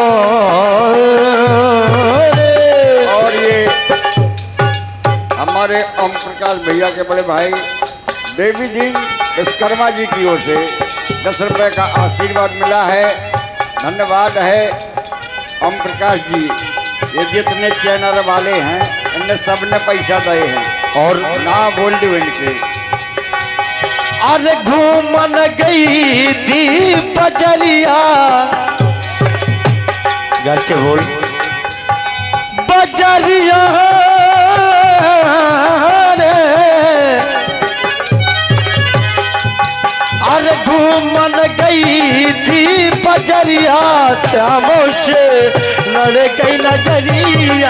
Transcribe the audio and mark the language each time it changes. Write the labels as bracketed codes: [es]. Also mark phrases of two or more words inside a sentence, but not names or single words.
[hi] और ये हमारे ओम प्रकाश भैया के बड़े भाई देवी दिन विश्वकर्मा जी की ओर से 10 रुपए का आशीर्वाद मिला है, धन्यवाद है ओम प्रकाश जी। ये जितने चैनल वाले हैं इनने सबने पैसा दिए हैं और ना बोल दो इनके। अरे घूमन गई थी बजरिया, घर के बोल बजरिया रे। अरे घूमन गई थी बजरिया, श्यामों से लड़ गई नजरिया।